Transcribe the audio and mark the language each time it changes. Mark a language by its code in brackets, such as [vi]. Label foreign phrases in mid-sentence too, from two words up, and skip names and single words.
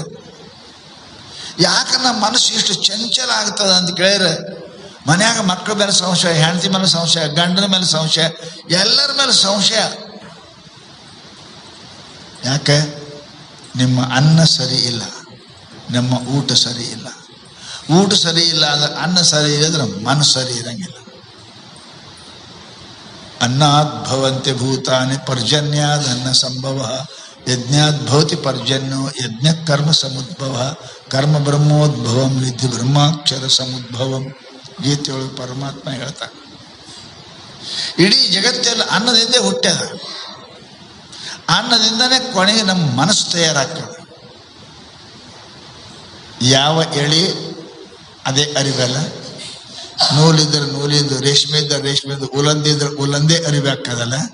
[kn] ಯಾಕೆ ನಮ್ಮ ಮನಸ್ಸು ಇಷ್ಟು ಚಂಚಲ ಆಗ್ತದ ಅಂತ ಕೇಳಿದ್ರೆ, ಮನ್ಯಾಗ ಮಕ್ಕಳ ಮೇಲೆ ಸಂಶಯ, ಹೆಂಡತಿ ಮೇಲೆ ಸಂಶಯ, ಗಂಡನ ಮೇಲೆ ಸಂಶಯ, ಎಲ್ಲರ ಮೇಲೆ ಸಂಶಯ. ಯಾಕೆ? ನಿಮ್ಮ ಅನ್ನ ಸರಿ ಇಲ್ಲ, ನಮ್ಮ ಊಟ ಸರಿ ಇಲ್ಲ. ಊಟ ಸರಿ ಇಲ್ಲ ಅಂದ್ರೆ ಅನ್ನ ಸರಿ ಇಲ್ಲದ್ರೆ ಮನಸ್ಸು ಸರಿ ಇರಂಗಿಲ್ಲ. [sa] अन्नात् भवन्ति भूतानि पर्जन्याद् अन्न संभवः यज्ञात् भवति पर्जन्यो यज्ञ कर्म समुद्भवः कर्म ब्रह्मोद्भवं विद्धि ब्रह्माक्षर समुद्भवಂ. [kn] ಗೀತೆಯೊಳಗೆ ಪರಮಾತ್ಮ ಹೇಳ್ತಾನೆ. ಇಡೀ ಜಗತ್ತೆಲ್ಲ ಅನ್ನದಿಂದ ಹುಟ್ಟ್ಯದ, ಅನ್ನದಿಂದನೇ ಕೊನೆಗೆ ನಮ್ಮ ಮನಸ್ಸು ತಯಾರಾಗ್ತದೆ. ಯಾವ ಎಳೆ ಅದೇ ಅರಿವಲ್ಲ, ನೂಲಿದ್ರೆ ನೂಲಿಂದು, ರೇಷ್ಮೆ ಇದ್ದರೆ ರೇಷ್ಮೆದು, ಉಲಂದಿದ್ರೆ ಉಲಂದೇ ಅರಿವಾಗ್ತದಲ್ಲ.